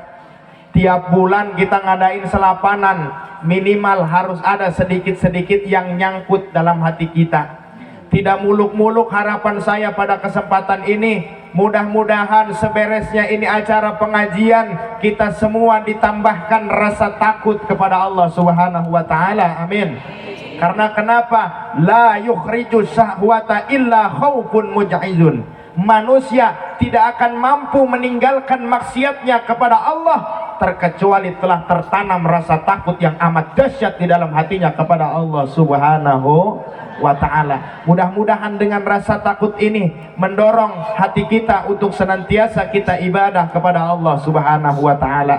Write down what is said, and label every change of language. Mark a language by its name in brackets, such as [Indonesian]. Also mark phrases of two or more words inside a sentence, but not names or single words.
[Indonesian] Tiap bulan kita ngadain selapanan, minimal harus ada sedikit-sedikit yang nyangkut dalam hati kita. Tidak muluk-muluk harapan saya pada kesempatan ini. Mudah-mudahan seberesnya ini acara pengajian, kita semua ditambahkan rasa takut kepada Allah [Arabic] Subhanahu wa taala. [Indonesian] Amin. Karena kenapa? [Arabic] La yukhriju syahwata illa khaufun muj'izun. [Indonesian] Manusia tidak akan mampu meninggalkan maksiatnya kepada Allah terkecuali telah tertanam rasa takut yang amat dahsyat di dalam hatinya kepada Allah [Arabic] Subhanahu wa ta'ala. [Indonesian] Mudah-mudahan dengan rasa takut ini mendorong hati kita untuk senantiasa kita ibadah kepada Allah [Arabic] Subhanahu wa ta'ala.